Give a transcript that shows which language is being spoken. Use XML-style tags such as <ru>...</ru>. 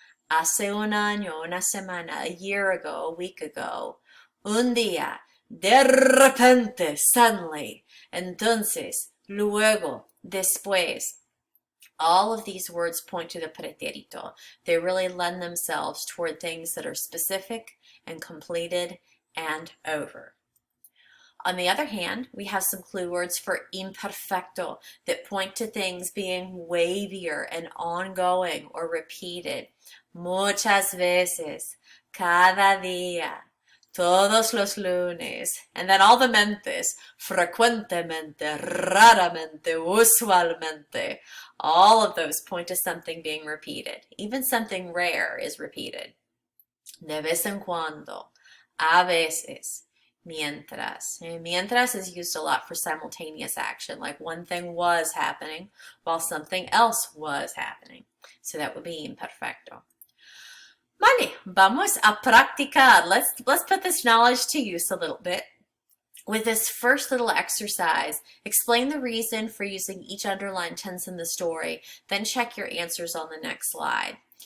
<es>Hace un año, una semana,</es> <en>a year ago, a week ago.</en> <es>Un día, de repente,</es> <en>suddenly.</en> <es>Entonces, luego, después.</es> <en>All of these words point to the pretérito. They really lend themselves toward things that are specific and completed and over. On the other hand, we have some clue words for imperfecto that point to things being wavier and ongoing or repeated.</en> <es>Muchas veces, cada día,</es> <en>todos los lunes. And then all the mentes, frecuentemente, raramente, usualmente. All of those point to something being repeated. Even something rare is repeated.</en> <es>De vez en cuando, a veces, mientras.</es> <en>Mientras is used a lot for simultaneous action, like one thing was happening while something else was happening. So that would be imperfecto.</en> <es>Vale, vamos a practicar.</es> <en>Let's put this knowledge to use a little bit. With this first little exercise, explain the reason for using each underlined tense in the story, then check your answers on the next slide.</en>